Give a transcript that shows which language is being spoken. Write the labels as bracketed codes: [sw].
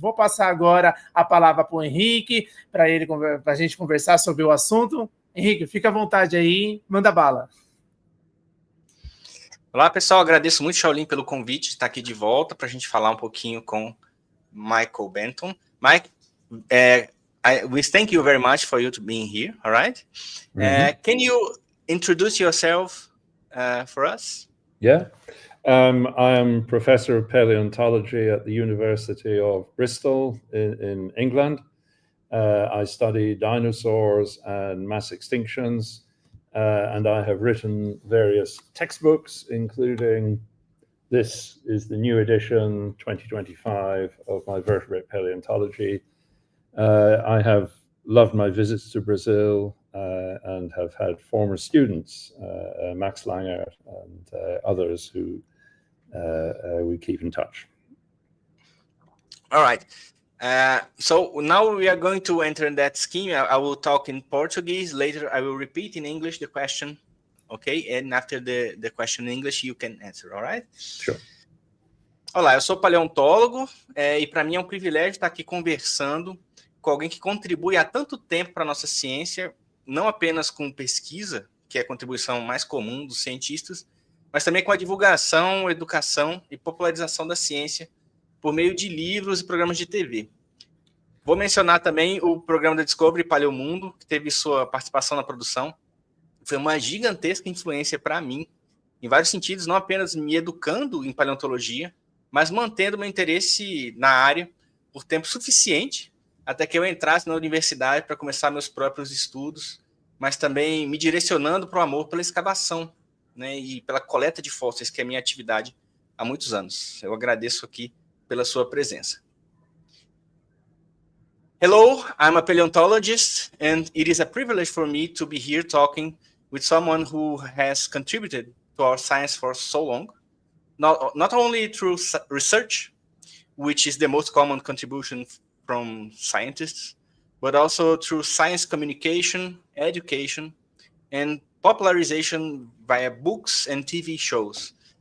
[pt] Vou passar agora a palavra para o Henrique, para a gente conversar sobre o assunto. Henrique, fica à vontade aí, manda bala. Olá, pessoal. Agradeço muito, Shaolin, pelo convite de estar aqui de volta para a gente falar um pouquinho com Michael Benton. [en] Mike, we thank you very much for you to being here, all right? Can you introduce yourself for us? Yeah. I am professor of paleontology at the University of Bristol in England. I study dinosaurs and mass extinctions. And I have written various textbooks, including this is the new edition 2025 of my vertebrate paleontology. I have loved my visits to Brazil and have had former students, Max Langer and others who we keep in touch. All right. So now we are going to enter in that scheme. I will talk in Portuguese. Later, I will repeat in English the question. Okay. And after the question in English, you can answer. All right? Sure. [pt] Olá, eu sou paleontólogo e para mim é um privilégio estar aqui conversando com alguém que contribui há tanto tempo para a nossa ciência, não apenas com pesquisa, que é a contribuição mais comum dos cientistas, mas também com a divulgação, educação e popularização da ciência por meio de livros e programas de TV. Vou mencionar também o programa da Discovery Paleomundo, que teve sua participação na produção. Foi uma gigantesca influência para mim, em vários sentidos, não apenas me educando em paleontologia, mas mantendo meu interesse na área por tempo suficiente até que eu entrasse na universidade para começar meus próprios estudos, mas também me direcionando para o amor pela escavação, né, e pela coleta de fósseis, que é a minha atividade há muitos anos. Eu agradeço aqui pela sua presença. [en] Hello, I'm a paleontologist, and it is a privilege for me to be here talking with someone who has contributed to our science for so long, not only through research, which is the most common contribution from scientists, but also through science communication, education, and popularization via books and TV shows.